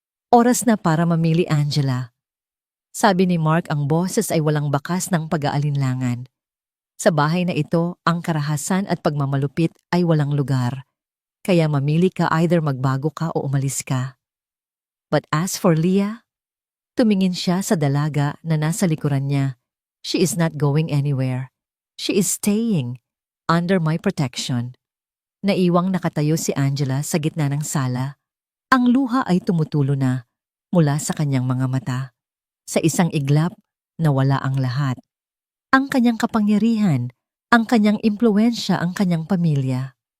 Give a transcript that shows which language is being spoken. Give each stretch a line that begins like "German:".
Filipino: Oras na para mamili, Angela. Sabi ni Mark, ang boses ay walang bakas ng pag-aalinlangan. Sa bahay na ito, ang karahasan at pagmamalupit ay walang lugar. Kaya mamili ka, either magbago ka o umalis ka.
English: But as for Leah,
Filipino: tumingin siya sa dalaga na nasa likuran niya.
English: She is not going anywhere. She is staying under my protection.
Filipino: Naiwang nakatayo si Angela sa gitna ng sala. Ang luha ay tumutulo na mula sa kanyang mga mata. Sa isang iglap, nawala ang lahat. Ang kanyang kapangyarihan, ang kanyang impluwensya, ang kanyang pamilya.